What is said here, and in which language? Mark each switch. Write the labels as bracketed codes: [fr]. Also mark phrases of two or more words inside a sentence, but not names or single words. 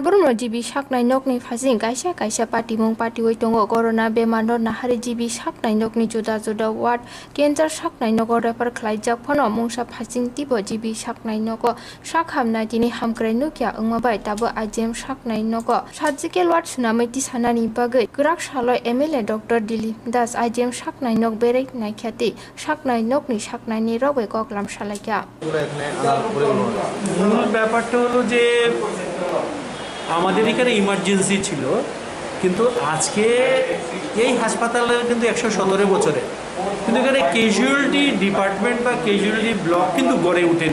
[trp] jibi saknai nokni phasing kaisa patimung patiwai tongo corona bemar no nahari jibi saknai nokni juda ward cancer saknai nogo refer khlaijak phono mungsa phasing tibo jibi saknai nogo sakhamna dini hamkrai nukya ongmabai tabo ajem saknai nogo [en] surgical ward [trp] sunamai tisanani bagai grak saloi MLA Dr. Dilip Das ajem saknai nok berek naikhati saknai nokni saknai ni robai koklam salaikya [bn] মূল ব্যাপারটা হলো যে আমাদের এখানে ইমার্জেন্সি ছিল, কিন্তু আজকে এই হাসপাতালে কিন্তু 117 বছরে কিন্তু এখানে [en] casualty department [bn] বা [en] casualty block [bn] কিন্তু গড়ে ওঠেনি।